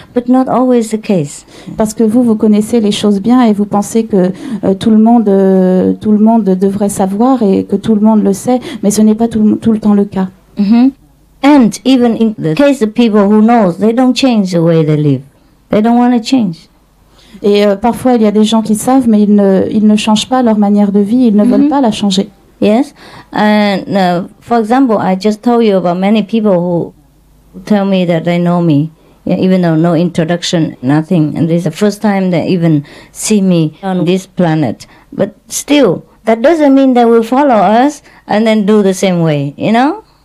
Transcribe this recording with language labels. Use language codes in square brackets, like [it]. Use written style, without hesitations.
[en] But not always the case. [fr] Parce que vous connaissez les choses bien et vous pensez que tout le monde devrait savoir et que tout le monde le sait, mais ce n'est pas tout le temps le cas. Mm-hmm. [en] And even in the case of people who knows, they don't change the way they live. They don't want to change. [fr] Et parfois il y a des gens qui savent, mais ils ne changent pas leur manière de vie, ils ne veulent pas la changer. [en] Yes, and for example, I just told you about many people who tell me that they know me, even though no introduction, nothing, and this is the first time they even see me on this planet. But still, that doesn't mean they will follow us and then do the same way, you know?